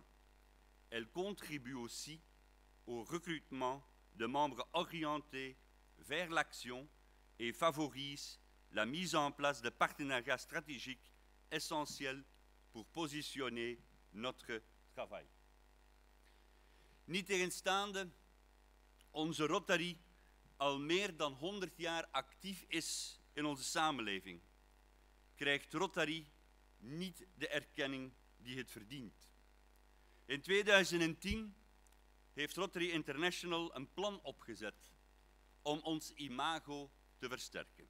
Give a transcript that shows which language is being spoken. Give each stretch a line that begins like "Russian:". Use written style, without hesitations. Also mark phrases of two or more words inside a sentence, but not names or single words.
French: Elle contribue aussi au recrutement de membres orientés vers l'action et favorise la mise en place de partenariats stratégiques essentiels pour positionner notre travail.
Dutch: Niettegenstaande onze Rotary al meer dan 100 jaar actief is in onze samenleving, krijgt Rotary niet de erkenning die het verdient. In 2010 heeft Rotary International een plan opgezet om ons imago te versterken.